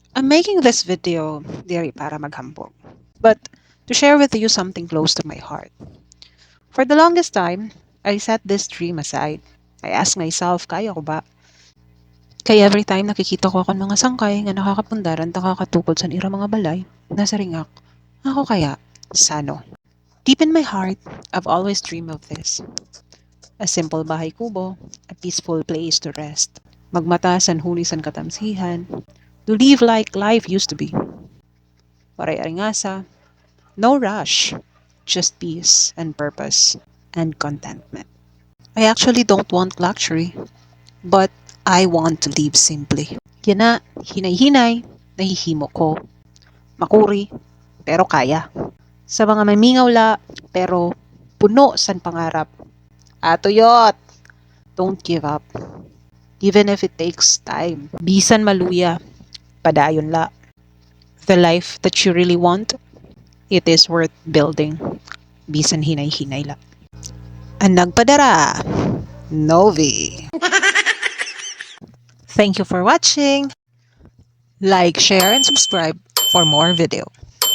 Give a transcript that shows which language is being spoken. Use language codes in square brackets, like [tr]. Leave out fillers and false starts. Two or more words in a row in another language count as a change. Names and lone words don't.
[en] making this video [war] diri para maghambog, [en] but to share with you something close to my heart. For the longest time, I set this dream aside. I asked myself, [war] kaya ko ba? Kaya [en] every time [war] nakikita ko akong mga sangkay nga nakakapundar at nakakatukod sa irang mga balay, nasa ringak, ako kaya? Sano? [en] Deep in my heart, I've always dreamed of this. A simple [tl] bahay kubo, [en] a peaceful place to rest. [war] Magmata san huli san katamsihan, [en] to live like life used to be. [war] Waray aringasa, [en] no rush, just peace and purpose and contentment. I actually don't want luxury, but I want to live simply. [war] Yan na, hinay-hinay, nahihimo ko. Makuri, pero kaya. Sa mga mamingaw la, pero puno san pangarap. Atuyot, [en] don't give up. Even if it takes time. [war] Bisan maluya, padayon la. [en] The life that you really want, it is worth building. [war] Bisan hinay-hinay la. Ang nagpadara, Novi. [en] Thank you for watching. Like, share, and subscribe for more video.